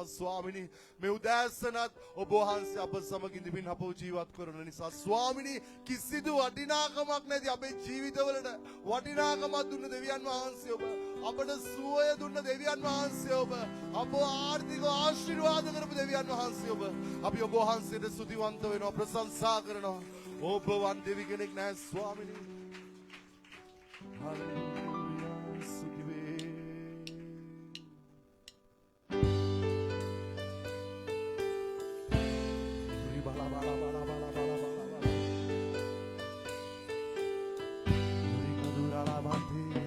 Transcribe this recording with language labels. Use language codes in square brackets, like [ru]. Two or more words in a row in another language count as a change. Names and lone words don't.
[si] ස්වාමිනී මේ උදෑසනත් ඔබ වහන්සේ අප සමග ඉඳිමින් අපව ජීවත් කරන නිසා ස්වාමිනී කිසිදු වටිනාකමක් නැති අපේ ජීවිතවලට වටිනාකමක් දුන්න දෙවියන් වහන්සේ ඔබ අපට සුවය දුන්න දෙවියන් වහන්සේ ඔබ අපව ආර්ථිකව ආශිර්වාද කරපු දෙවියන් වහන්සේ ඔබ අපි ඔබ වහන්සේට ස්තුතිවන්ත වෙනවා ප්‍රශංසා කරනවා ඔබ වන් දෙවි කෙනෙක් නැහැ ස්වාමිනී Hallelujah, Sudive. Ribala bala bala bala bala bala. Rikadura la bande.